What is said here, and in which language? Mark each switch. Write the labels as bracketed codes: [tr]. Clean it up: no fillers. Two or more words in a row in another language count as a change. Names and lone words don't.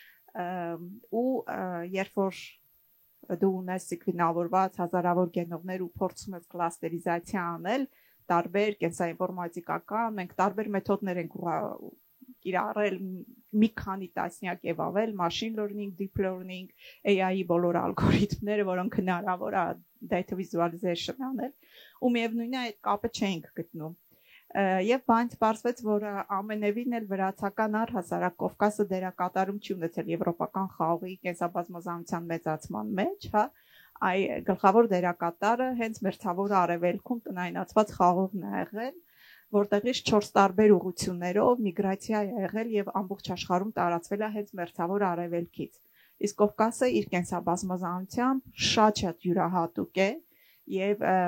[hy] ու երբ որ դու ունես սեկվենավորված հազարավոր գենոմներ ու փորձում ես կլաստերիզացիա անել, տարբեր կենսաինֆորմատիկական, մենք տարբեր մեթոդներ ենք կիրառել մի քանի տասնյակ եւ ավել, [en] machine learning, deep learning, [hy] AI-ի բոլոր ալգորիթմները, որոնք հնարավոր է [en] data visualization [hy] անել, ու միևնույնն է այդ կապը չենք գտնում։ Եվ բանից պարզվեց, որ ամենևին էլ վրացական առհասարակ Կովկասը դերակատարում չի ունեցել եվրոպական խաղողի կենսաբազմազանության մեծացման մեջ, այ գլխավոր դերակատարը հենց մերձավոր արևելքում տնայնացված խաղողն է եղել, որտեղից 4 տարբեր ուղղություններով միգրացիա է եղել եւ ամբողջ աշխարհում տարածվել է հենց մերձավոր արևելքից։ Իսկ Կովկասը իր կենսաբազմազանությամբ շատ յուրահատուկ է եւ